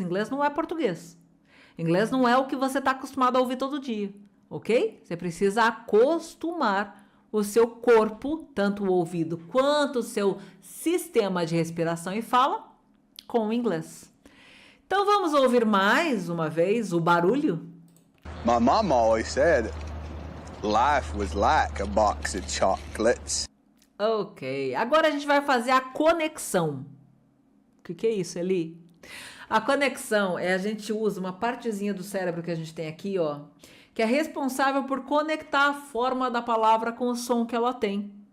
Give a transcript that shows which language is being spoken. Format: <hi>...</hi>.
<pt>Inglês não é português. Inglês não é o que você tá acostumado a ouvir todo dia, ok? Você precisa acostumar o seu corpo, tanto o ouvido quanto o seu sistema de respiração e fala, com o inglês. Então vamos ouvir mais uma vez o barulho?</pt> <en>My mom always said life was like a box of chocolates.</en> <pt>Ok, agora a gente vai fazer a conexão. O que é isso, Eli? A conexão é a gente usa uma partezinha do cérebro que a gente tem aqui, ó, que é responsável por conectar a forma da palavra com o som que ela tem.</pt>